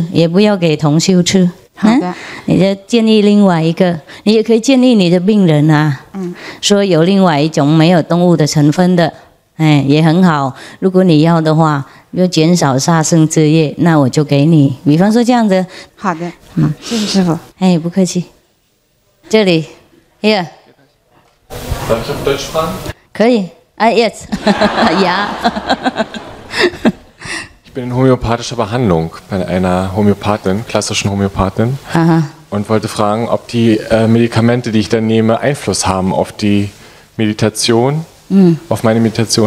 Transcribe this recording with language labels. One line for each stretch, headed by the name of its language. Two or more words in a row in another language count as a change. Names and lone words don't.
Chinese: 这样不吃，也不要给同修吃。 你就建议另外一个，你也可以建议你的病人啊，说有另外一种没有动物的成分的，也很好。如果你要的话，要减少杀生之业，那我就给你。比方说这样子。好的，谢谢师父。不客气。这里 ，Here。
German: Darf ich auf Deutsch fragen? 可以 ，jetzt. Ja. Ich bin in homöopathischer Behandlung bei einer Homöopathin, klassischen Homöopathin, und wollte fragen, ob die Medikamente, die ich dann nehme, Einfluss haben auf die Meditation, auf meine Meditation.